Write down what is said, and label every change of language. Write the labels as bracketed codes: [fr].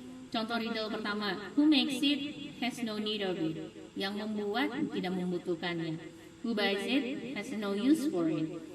[en] Contoh riddle pertama, who makes it has no need of it. [id] Yang membuat tidak membutuhkannya. [en] Who buys it has no use for it.